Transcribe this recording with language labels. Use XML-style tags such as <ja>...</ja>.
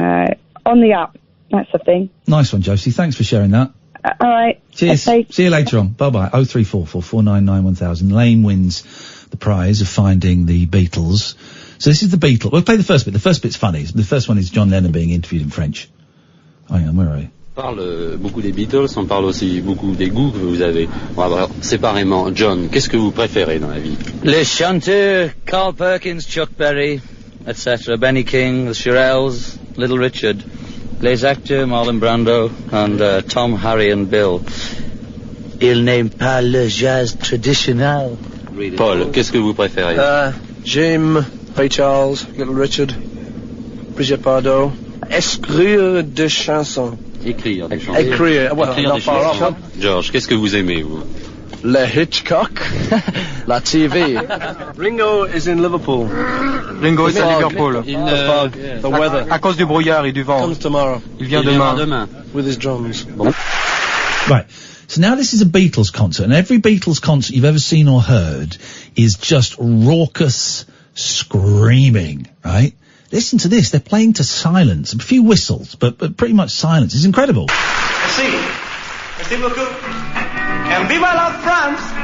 <en>On the up. That's the thing. Nice one, Josie. Thanks for sharing that. All right. Cheers. Okay. See you later on. Bye-bye. 0344 499 1000. Lane wins the prize of finding the Beatles. So this is the Beatles. We'll play the first bit. The first bit's funny. The first one is John Lennon being interviewed in French. Hang on, where are you?</en> <fr>On parle beaucoup des Beatles, on parle aussi beaucoup des goûts que vous avez. On va voir séparément. John, qu'est-ce que vous préférez dans la vie? Les chanteurs, Carl Perkins, Chuck Berry, etc. Benny King, the Shirelles, Little Richard. Les acteurs, Marlon Brando, and Tom, Harry and Bill. Ils n'aiment pas le jazz traditionnel. Paul, qu'est-ce que vous préférez? Jim, Ray Charles, Little Richard, Brigitte Bardot. Écrire des chansons. Écrire des chansons. Écrire des chansons. George, qu'est-ce que vous aimez, vous? Le Hitchcock. La TV.</fr> <en>Ringo is in Liverpool.</en> <fr>Ringo est à Liverpool.</fr> <en>The weather.</en> <fr>À cause du brouillard et du vent.</fr> <en>Comes tomorrow.</en> <fr>Il vient demain.</fr> <en>With his drums. Right. So now this is a Beatles concert, and every Beatles concert you've ever seen or heard is just raucous screaming, right? Listen to this. They're playing to silence. A few whistles, but pretty much silence. It's incredible.</en> <fr>Merci. Merci beaucoup. And viva la France!</fr>